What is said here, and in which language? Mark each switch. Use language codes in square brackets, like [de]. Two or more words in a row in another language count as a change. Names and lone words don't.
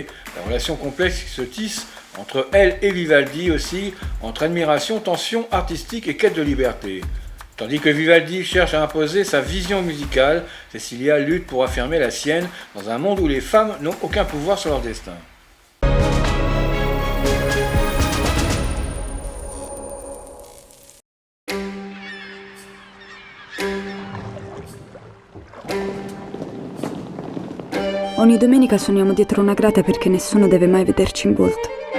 [fr] La relation complexe qui se tisse entre elle et Vivaldi aussi, entre admiration, tension artistique et quête de liberté. Tandis que Vivaldi cherche à imposer sa vision musicale, Cecilia lutte pour affirmer la sienne dans un monde où les femmes n'ont aucun pouvoir sur leur destin. [it] Ogni domenica suoniamo dietro una grata perché nessuno deve mai vederci in volto.